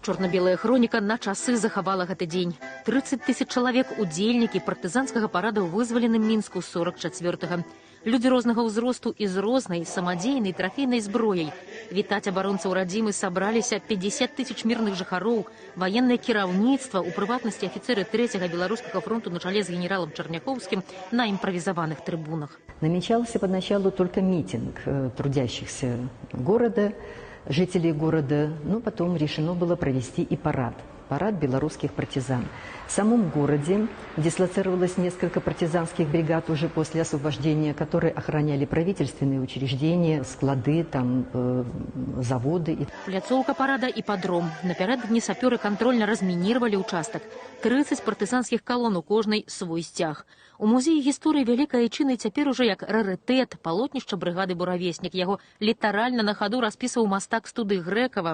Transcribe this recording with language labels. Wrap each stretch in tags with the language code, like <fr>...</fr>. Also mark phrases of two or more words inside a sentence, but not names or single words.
<be>Чорна-белая хроніка на часы захавала гэты дзень. 30 000 чалавек удзельнікі партызанскага парада ў вызваленым Мінску 44-га. Людзі рознага ўзросту і з рознай самадзейнай трафейнай зброяй. Вітаць абаронцаў радзімы сабраліся 50 000 мірных жыхароў, ваеннае кіраўніцтва, у прыватнасці афіцеры 3-го беларускага фронту на чале з генералам</be> <ru>Черняховским на импровизованных трибунах. Намечался поначалу только митинг трудящихся города, жителей города, но потом решено было провести и парад белорусских партизан. В самом городе дислоцировалось несколько партизанских бригад уже после освобождения, которые охраняли правительственные учреждения, склады, заводы.</ru> <be>Пляцоўка парада и подром. Напярэдадні сапёры</be> <ru>контрольно разминировали участок.</ru> <be>30 партызанскіх колонн, у кожнай свой сцяг. У музеі гісторыі Вялікай Айчыны цяпер уже як рарытэт палотнішча брыгады «Буравеснік». Яго літаральна на хаду распісваў мастак студы Грэкава.</be>